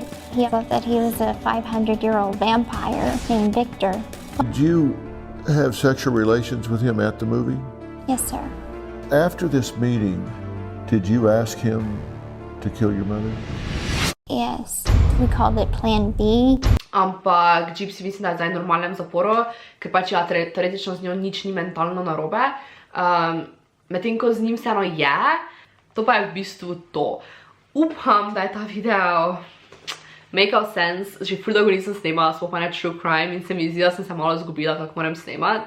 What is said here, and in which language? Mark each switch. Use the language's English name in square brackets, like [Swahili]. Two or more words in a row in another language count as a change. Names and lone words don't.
[English] He thought that he was a 500-year-old vampire named Victor. Did you have sexual relations with him at the movie? Yes, sir. After this meeting, did you ask him to kill your mother? Yes. We called it Plan B. [Slovenian] Ampak Gypsy mislim, da je zdaj v normalnem zaporu, ker pač ja, teoretično z njo nič ni mentalno narobe. Medtem ko z njim vseeno je, to pa je v bistvu to. Upam, da je ta video makal sense, že ful dolgo nisem snemala, sploh pa ne [English] true crime [Slovenian] in se mi zdi, da sem se malo zgubila, kako moram snemati.